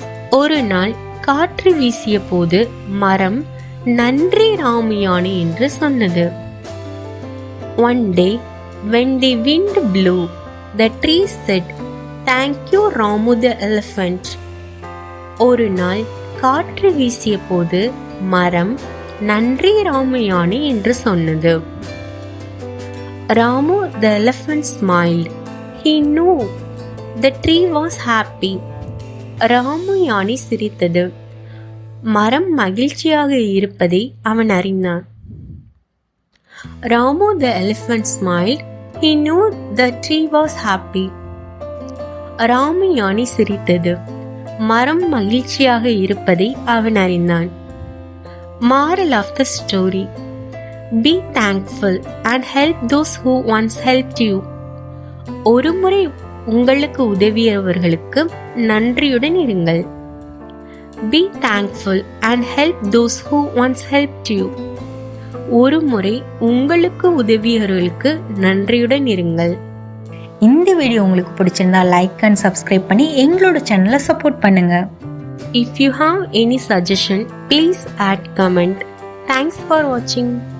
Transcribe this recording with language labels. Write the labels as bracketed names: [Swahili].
[Tamil] ஒரு நாள் காற்று வீசிய போது மரம் நன்றி ராமு யானை என்று சொன்னது. [English] One day when the wind blew, the tree said, "Thank you, Ramu the elephant." [Tamil] ஒரு நாள் காற்று வீசிய போது மரம் நன்றி ராமு யானை என்று சொன்னது. [English] Ramu the elephant smiled. He knew the tree was happy. [Tamil] Ramu யானை சிரித்தது. மரம் மகிழ்ச்சியாக இருப்பதை அவன் அறிந்தான். [English] Ramu the elephant smiled. He knew the tree was happy. [Tamil] Ramu யானை சிரித்தது. மரம் மகிழ்ச்சியாக இருப்பதை அவன் அறிந்தான். [English] Moral of the story: be thankful and help those who once helped you. [Tamil] ஒருமுறை உங்களுக்கு உதவியவர்களுக்கு நன்றியுடன் இருங்கள். [English] Be thankful and help those who once helped you. [Tamil] ஒருமுறை உங்களுக்கு உதவியவர்களுக்கு நன்றியுடன் இருங்கள். இந்த வீடியோ உங்களுக்கு பிடிச்சிருந்தா லைக் அண்ட் சப்ஸ்கிரைப் பண்ணி எங்களோட சேனலை சப்போர்ட் பண்ணுங்க. [English] If you have any suggestion, please add comment. Thanks for watching.